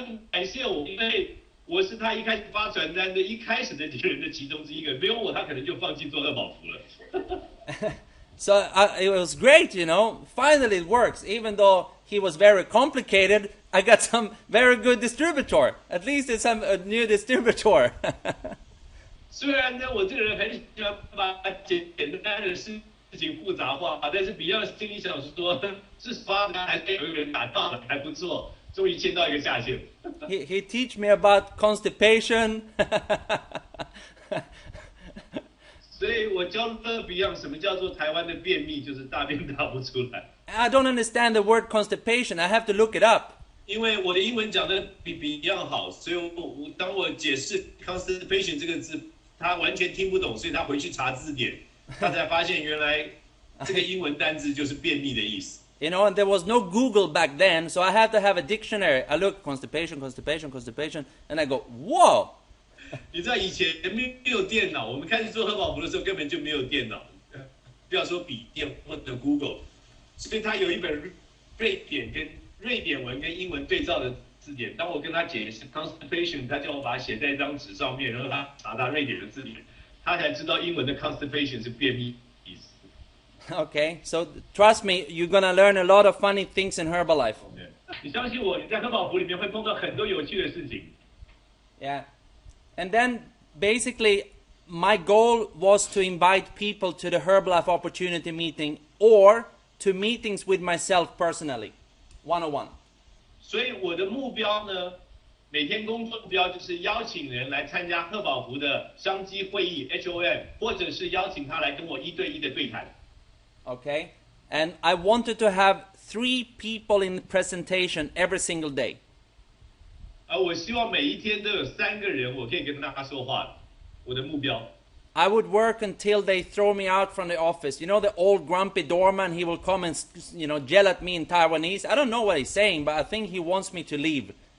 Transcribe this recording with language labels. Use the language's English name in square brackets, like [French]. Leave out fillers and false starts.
[Chinese] 感谢我，因为我是他一开始发传单的一开始的几个人的其中之一个，没有我，他可能就放弃做贺宝福了。 [English] So it was great, you know. Finally it works. Even though he was very complicated, I got some very good distributor. At least it's a new distributor. [Chinese] 虽然呢，我这个人很喜欢把简单的事情复杂化，但是比较心里想说，至少还是有一个人打到了，还不错，终于签到一个下线。 [English] he teach me about constipation. [Chinese] 所以我教了 Beyond 什么叫做台湾的便秘，就是大便大不出来。 [English] I don't understand the word constipation. I have to look it up. [Chinese] 因为我的英文讲的比 Beyond 好，所以当我解释 constipation 这个字，他完全听不懂，所以他回去查字典，他才发现原来这个英文单字就是便秘的意思。 [English] You know, and there was no Google back then, so I had to have a dictionary. I look constipation, and I go, whoa. [Chinese] 你知道以前没有电脑，我们开始做贺宝福的时候根本就没有电脑，不要说笔电或者 Google， 所以他有一本瑞典文跟英文对照的字典。当我跟他解释 constipation， 他叫我把它写在一张纸上面，然后他查他瑞典的字典，他才知道英文的 constipation 是便秘意思。 [English] Okay, so trust me, you're gonna learn a lot of funny things in Herbalife. [Chinese] 你相信我，你在贺宝福里面会碰到很多有趣的事情。 [English] Yeah. And then basically my goal was to invite people to the Herbalife opportunity meeting or to meetings with myself personally, one-on-one. [Chinese] 所以我的目标呢，每天工作目标就是邀请人来参加贺宝福的商机会议 HOM， 或者是邀请他来跟我1对1的对谈。 [English] Okay? And I wanted to have 3 people in presentation every single day. [Chinese] 我希望每一天都有3个人我可以跟他说话的，我的目标。 [English] I would work until they throw me out from the office. You know, the old grumpy doorman, he will come and, yell at me in Taiwanese. I don't know what he's saying, but I think he wants me to leave.